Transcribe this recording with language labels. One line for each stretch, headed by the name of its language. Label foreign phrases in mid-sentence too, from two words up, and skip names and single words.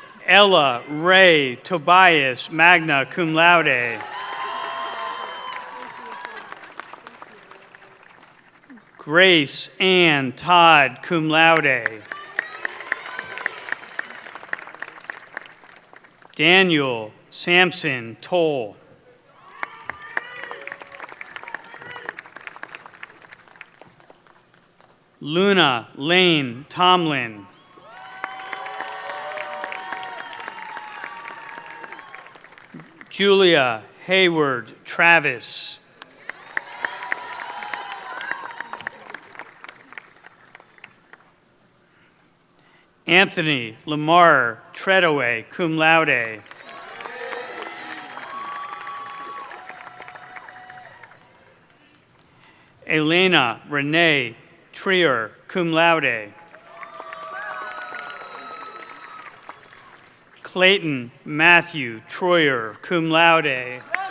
English: Ella Ray Tobias,
Latin: magna cum laude.
English: Grace Ann Todd,
Latin: cum laude.
English: Daniel Sampson Toll. Luna Lane Tomlin. Julia Hayward Travis. Anthony Lamar Treadaway,
Latin: cum laude.
English: Elena Renee Trier,
Latin: cum laude.
English: Clayton Matthew Troyer,
Latin: cum laude.